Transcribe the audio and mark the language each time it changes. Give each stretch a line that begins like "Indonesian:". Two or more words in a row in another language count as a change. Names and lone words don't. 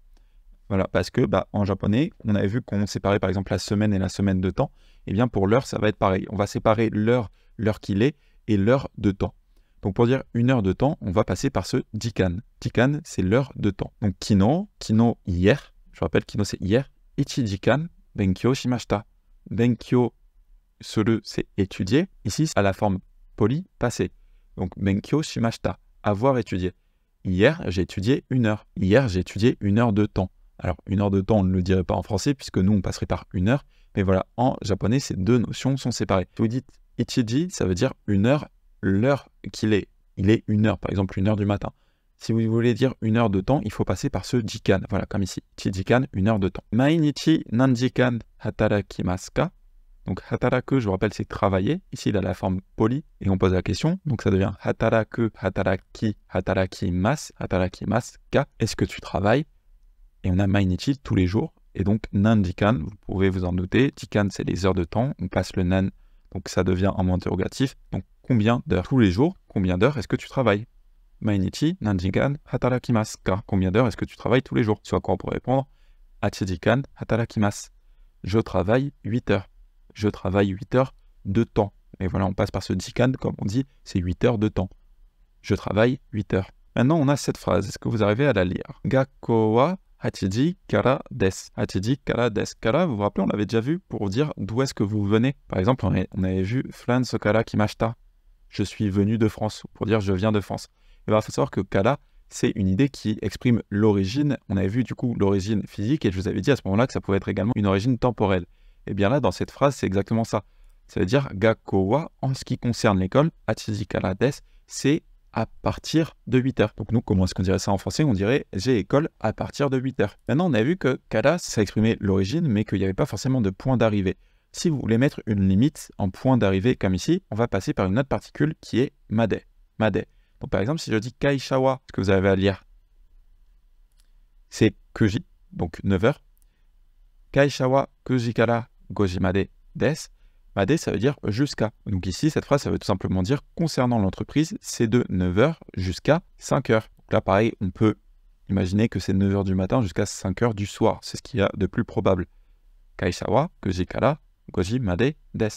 French: Voilà, parce que en japonais, on avait vu qu'on séparait par exemple la semaine et la semaine de temps. Et bien pour l'heure, ça va être pareil. On va séparer l'heure qu'il est, et l'heure de temps. Donc pour dire 1 heure de temps, on va passer par ce jikan. Jikan, c'est l'heure de temps. Donc kino hier. Je rappelle, kino c'est hier.
Japanese: 一時間、勉強しました. 勉強する,
French: c'est étudier. Ici, à la forme polie, passé. Donc,
Japanese: 勉強しました,
French: avoir étudié. Hier, j'ai étudié 1 heure. Hier, j'ai étudié 1 heure de temps. Alors, 1 heure de temps, on ne le dirait pas en français, puisque nous, on passerait par 1 heure. Mais voilà, en japonais, ces deux notions sont séparées. Si vous dites ichiji, ça veut dire 1 heure, l'heure qu'il est. Il est 1 heure, par exemple, 1 heure du matin. Si vous voulez dire 1 heure de temps, il faut passer par ce jikan. Voilà, comme ici. Ichijikan, 1 heure de temps.
Japanese: 毎日何時間働きますか?
French: Donc, hataraku, je vous rappelle, c'est travailler. Ici, il a la forme polie et on pose la question. Donc, ça devient
Japanese: 働く、働き、働きます、働きますか.
French: Est-ce que tu travailles? Et on a mainichi, tous les jours. Et donc, nanjikan, vous pouvez vous en douter. Jikan, c'est les heures de temps. On passe le nan, donc ça devient un mot interrogatif. Donc, combien d'heures? Tous les jours, combien d'heures est-ce que tu travailles?
Japanese: 毎日、何時間、働きますか.
French: Combien d'heures est-ce que tu travailles tous les jours? Soit quoi on pourrait répondre
Japanese: 8時間働きます.
French: Je travaille 8 heures. Je travaille 8 heures de temps. Et voilà, on passe par ce jikan, comme on dit, c'est 8 heures de temps. Je travaille 8 heures. Maintenant, on a cette phrase. Est-ce que vous arrivez à la lire?
Japanese: 学校は8からです. 8からです.
French: Kara, vous vous rappelez, on l'avait déjà vu pour dire d'où est-ce que vous venez. Par exemple, on avait vu
Japanese: フランスから来ました.
French: Je suis venu de France, pour dire je viens de France. Et bien, il faut savoir que kara, c'est une idée qui exprime l'origine. On avait vu du coup l'origine physique et je vous avais dit à ce moment-là que ça pouvait être également une origine temporelle. Et bien là, dans cette phrase, c'est exactement ça. Ça veut dire
Japanese: 学校は,
French: en ce qui concerne l'école,
Japanese: 8からです,
French: c'est à partir de 8 heures. Donc nous, comment est-ce qu'on dirait ça en français? On dirait j'ai école à partir de 8 heures. Maintenant, on a vu que kara, ça exprimait l'origine, mais qu'il n'y avait pas forcément de point d'arrivée. Si vous voulez mettre une limite en point d'arrivée comme ici, on va passer par une autre particule qui est made. Made. Donc par exemple, si je dis
Japanese: 会社は,
French: ce que vous avez à lire, c'est kuji, donc 9 heures.
Japanese: 会社は九時から五時までです.
French: Made, ça veut dire jusqu'à. Donc ici, cette phrase, ça veut tout simplement dire concernant l'entreprise, c'est de 9h jusqu'à 5h. Donc là, pareil, on peut imaginer que c'est 9h du matin jusqu'à 5h du soir. C'est ce qu'il y a de plus probable.
Japanese: 会社は九時から五時までです.